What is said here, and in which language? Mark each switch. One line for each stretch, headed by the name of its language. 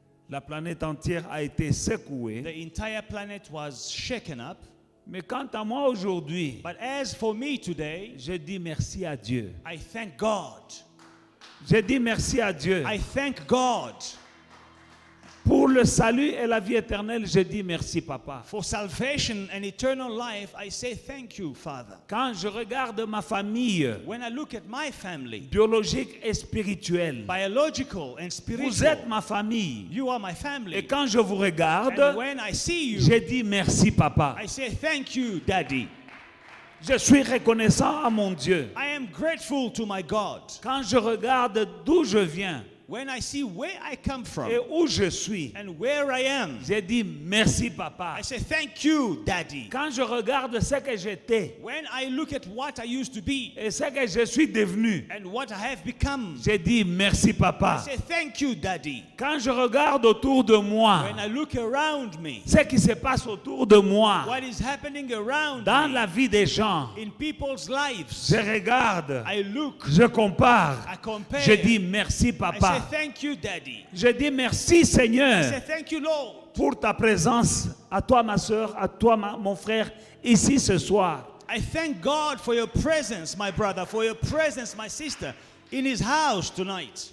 French: La planète entière a été secouée.
English: The entire planet was shaken up.
French: Mais quant à moi aujourd'hui,
English: But as for me today,
French: je dis merci à Dieu.
English: I thank God.
French: Je dis merci à Dieu.
English: I thank God.
French: Pour le salut et la vie éternelle, je dis merci, Papa.
English: For salvation and eternal life, I say thank you, Father.
French: Quand je regarde ma famille
English: When I look at my family,
French: biologique et spirituelle,
English: biological and
French: vous
English: spiritual,
French: êtes ma famille.
English: you are my
French: Et
English: family.
French: quand je vous regarde,
English: And when I see you,
French: je dis merci, Papa.
English: I say thank you, Daddy.
French: Je suis reconnaissant à mon Dieu.
English: I am grateful to my God.
French: Quand je regarde d'où je viens
English: When I see where I come from
French: et où je suis,
English: and where I am,
French: je dis merci, Papa.
English: I say thank you, Daddy.
French: Quand je regarde ce que j'étais
English: When I look at what I used to be
French: et ce que je suis devenu,
English: and what I have become,
French: je dis merci,
English: I
French: Papa.
English: say thank you, Daddy.
French: Quand je regarde autour de moi,
English: When I look around me,
French: ce qui se passe autour de moi,
English: what is happening around
French: dans
English: me,
French: la vie des gens,
English: in people's lives,
French: je regarde,
English: I look,
French: je compare,
English: I compare,
French: je dis merci,
English: I say
French: Papa.
English: thank you, Daddy.
French: Je dis merci,
English: I say
French: Seigneur,
English: thank you, Lord.
French: pour ta présence, à toi, ma soeur, à toi, mon frère, ici ce soir.
English: I thank God for your presence, my brother, for your presence, my sister, in his house tonight.